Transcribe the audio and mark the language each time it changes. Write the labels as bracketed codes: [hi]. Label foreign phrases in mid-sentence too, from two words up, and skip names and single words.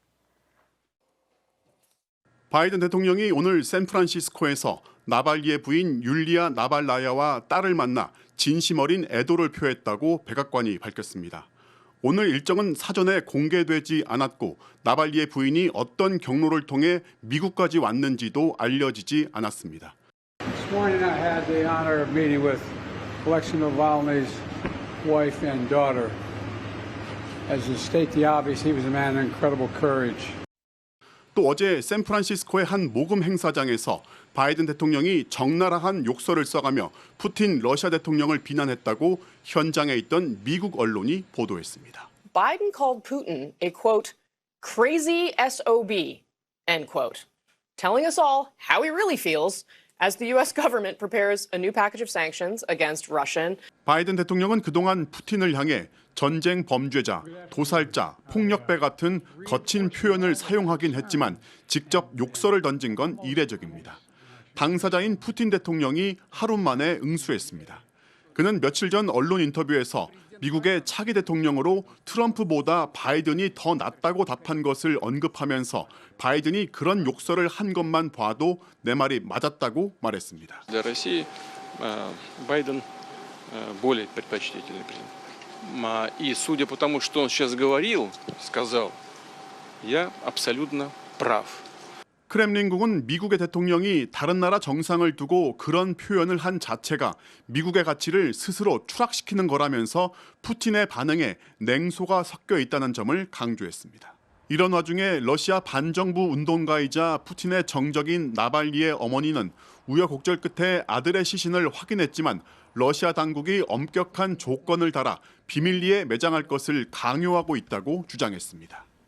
[ko] 바이든 대통령이 오늘 샌프란시스코에서 나발리의 부인 율리아 나발라야와 딸을 만나 진심 어린 애도를 표했다고 백악관이 밝혔습니다. 오늘 일정은 사전에 공개되지 않았고 나발리의 부인이 어떤 경로를 통해 미국까지 왔는지도 알려지지 않았습니다. [en] This morning I had the honor of meeting with Alexei Navalny's wife and daughter. As to state the obvious, he was a man of incredible courage. [ko] 또 어제 샌프란시스코의 한 모금 행사장에서 바이든 대통령이 적나라한 욕설을 써가며 푸틴 러시아 대통령을 비난했다고 현장에 있던 미국 언론이 보도했습니다. [en] Biden called Putin a quote crazy SOB end quote, telling us all how he really feels as the U.S. government prepares a new package of sanctions against Russian. [ko] 바이든 대통령은 그동안 푸틴을 향해 전쟁 범죄자, 도살자, 폭력배 같은 거친 표현을 사용하긴 했지만 직접 욕설을 던진 건 이례적입니다. 당사자인 푸틴 대통령이 하루 만에 응수했습니다. 그는 며칠 전 언론 인터뷰에서 미국의 차기 대통령으로 트럼프보다 바이든이 더 낫다고 답한 것을 언급하면서 바이든이 그런 욕설을 한 것만 봐도 내 말이 맞았다고 말했습니다. [ru] Для России Байден более предпочтительный президент. И судя по тому, что он сейчас говорил, сказал, я абсолютно прав. [ko] 크렘린궁은 미국의 대통령이 다른 나라 정상을 두고 그런 표현을 한 자체가 미국의 가치를 스스로 추락시키는 거라면서 푸틴의 반응에 냉소가 섞여 있다는 점을 강조했습니다. 이런 와중에 러시아 반정부 운동가이자 푸틴의 정적인 나발리의 어머니는 우여곡절 끝에 아들의 시신을 확인했지만 러시아 당국이 엄격한 조건을 달아 비밀리에 매장할 것을 강요하고 있다고 주장했습니다.